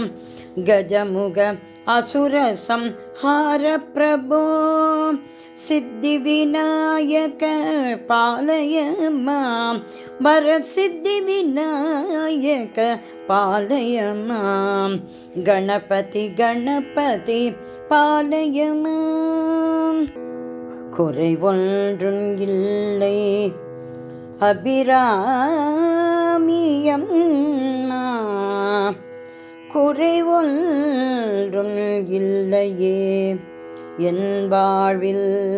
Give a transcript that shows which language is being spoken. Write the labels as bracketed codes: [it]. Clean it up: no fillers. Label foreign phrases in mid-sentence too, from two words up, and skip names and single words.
[sa] गजमुग असुर संहार प्रभो सिद्धिविनायक पालय मां। वरसिद्धिविनायक पालय मां। गणपति गणपति पालय मां। [ta] குறை ஒன்றும் இல்லை அபிராமியம்மா குறை ஒன்றும் இல்லையே என் வாழ்வில்